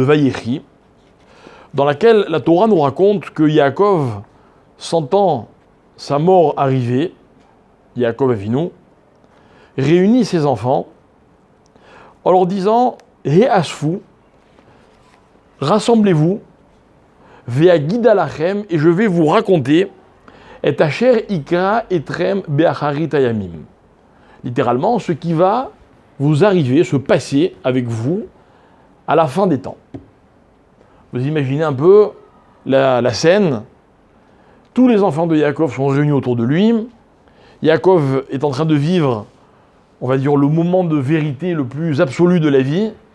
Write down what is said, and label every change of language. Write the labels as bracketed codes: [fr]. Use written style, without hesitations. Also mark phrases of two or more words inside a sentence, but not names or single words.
[fr] Vayechi, dans laquelle la Torah nous raconte que Yaakov, sentant sa mort arriver, Yaakov Avinu, réunit ses enfants en leur disant « He'asfu, rassemblez-vous, [he] ואגידה לכם, [fr] et je vais vous raconter et [he] אשר יקרא אתכם באחרית הימים ». [fr] Littéralement, ce qui va vous arriver, se passer avec vous à la fin des temps. Vous imaginez un peu la scène. Tous les enfants de Yaakov sont réunis autour de lui. Yaakov est en train de vivre, on va dire, le moment de vérité le plus absolu de la vie.